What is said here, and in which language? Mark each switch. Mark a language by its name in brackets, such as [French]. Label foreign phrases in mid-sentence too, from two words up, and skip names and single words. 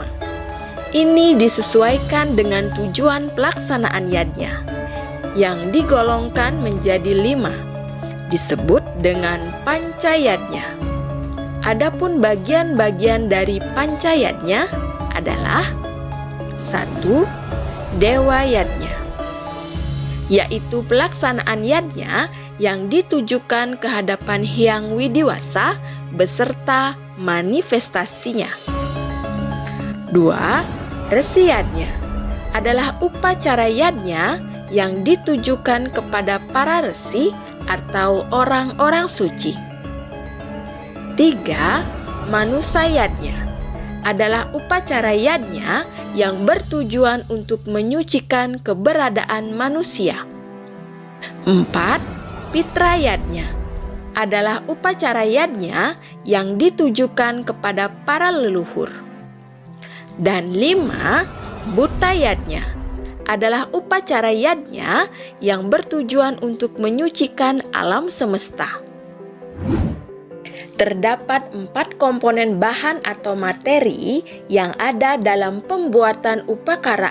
[Indonesian] Ini disesuaikan dengan tujuan pelaksanaan yadnya, yang digolongkan menjadi 5, disebut dengan pancayadnya. Adapun bagian-bagian dari pancayadnya adalah 1. Dewa yadnya, yaitu pelaksanaan yadnya yang ditujukan ke hadapan Hyang Widiwasa beserta manifestasinya. 2. Resi yadnya adalah upacara yadnya yang ditujukan kepada para resi atau orang-orang suci. 3. Manusa yadnya adalah upacara yadnya yang bertujuan untuk menyucikan keberadaan manusia. 4. Pitra yadnya adalah upacara yadnya yang ditujukan kepada para leluhur. Dan 5. Buta yadnya adalah upacara yadnya yang bertujuan untuk menyucikan alam semesta. Terdapat 4 komponen bahan atau materi yang ada dalam pembuatan upakara